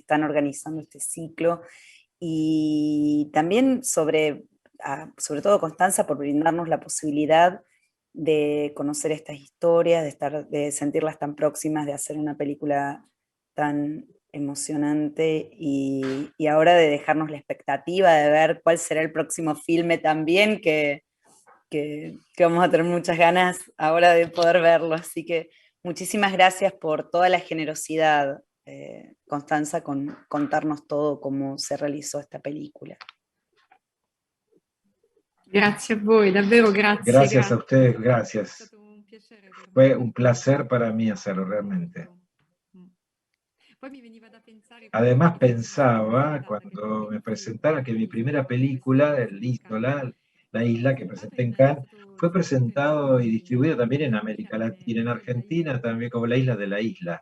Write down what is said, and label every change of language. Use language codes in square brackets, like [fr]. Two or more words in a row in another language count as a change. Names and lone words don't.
[es] están organizando este ciclo, y también sobre todo Constanza por brindarnos la posibilidad de conocer estas historias, de sentirlas tan próximas, de hacer una película tan emocionante y ahora de dejarnos la expectativa de ver cuál será el próximo filme también, que vamos a tener muchas ganas ahora de poder verlo. Así que muchísimas gracias por toda la generosidad, Constanza, con contarnos todo cómo se realizó esta película. [it] Grazie a voi, davvero grazie. [es] Gracias a ustedes, gracias. Fue un placer para mí hacerlo realmente. Además pensaba, cuando me presentaron, que mi primera película, La Isla, que presenté en Cannes, fue presentado y distribuido también en América Latina, en Argentina, también como La Isla de la Isla.